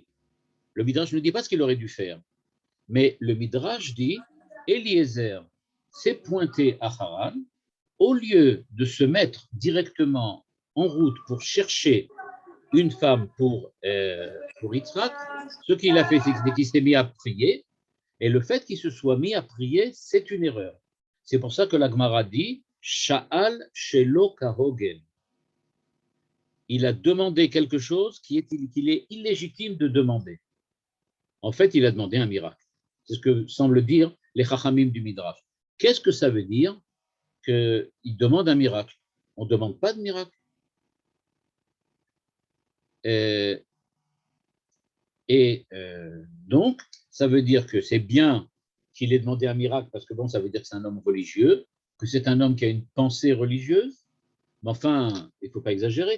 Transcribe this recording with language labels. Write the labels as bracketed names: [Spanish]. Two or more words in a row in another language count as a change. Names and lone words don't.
[French] Le Midrash ne dit pas ce qu'il aurait dû faire, mais le Midrash dit Eliezer s'est pointé à Haran, au lieu de se mettre directement en route pour chercher une femme pour Yitzhak, ce qu'il a fait, c'est qu'il s'est mis à prier, et le fait qu'il se soit mis à prier, c'est une erreur. C'est pour ça que la Gemara dit [Hebrew] שאל שלא כהוגן. [French] Il a demandé quelque chose qu'il est illégitime de demander. En fait, il a demandé un miracle. C'est ce que semblent dire les Chachamim du Midrash. Qu'est-ce que ça veut dire qu'il demande un miracle? On ne demande pas de miracle. Donc, ça veut dire que c'est bien qu'il ait demandé un miracle, parce que bon, ça veut dire que c'est un homme religieux, que c'est un homme qui a une pensée religieuse, mais enfin, il ne faut pas exagérer.